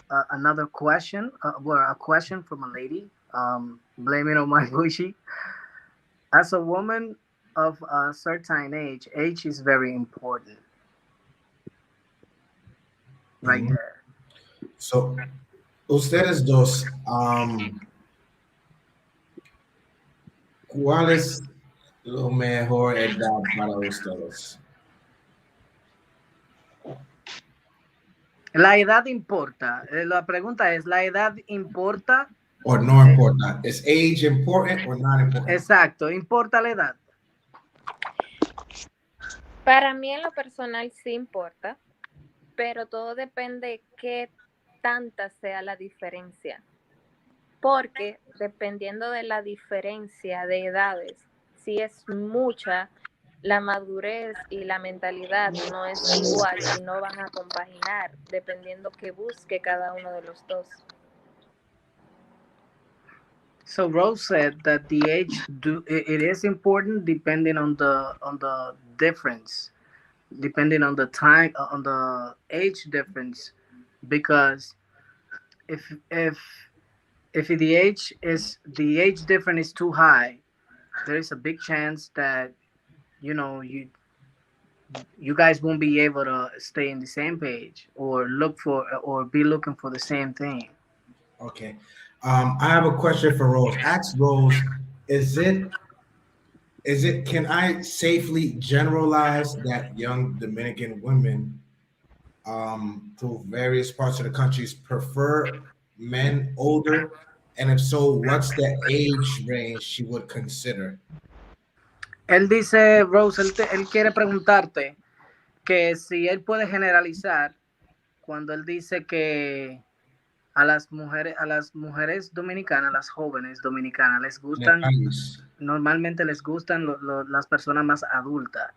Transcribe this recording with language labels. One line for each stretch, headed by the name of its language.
English: another question, a question from a lady. Blame it on my bushy. As a woman of a certain age is very important. Right Mhm. there.
Spanish: So, ustedes dos, ¿cuál es lo mejor edad para ustedes? La edad importa. La pregunta es, ¿la edad importa? Or no importa?
English: Is age important or not important?
Spanish: Exacto, importa la edad. Para mí en lo personal sí importa, pero todo depende qué tanta sea la diferencia. Porque dependiendo de la diferencia de edades, si es mucha, la madurez y la mentalidad no es igual y no van a compaginar dependiendo que busque cada uno de los dos.
English: So Rose said that the age it is important depending on the difference, depending on the time on the age difference, because if the age difference is too high, there is a big chance that you guys won't be able to stay in the same page or be looking for the same thing. Okay. I have a question for Rose. Ask Rose, can I safely generalize that young Dominican women through various parts of the countries prefer men older? And if so, what's the age range she would consider?
Spanish: Él dice, Rose, él quiere preguntarte que si él puede generalizar cuando él dice que a las mujeres dominicanas, las jóvenes dominicanas, normalmente les gustan las personas más adultas.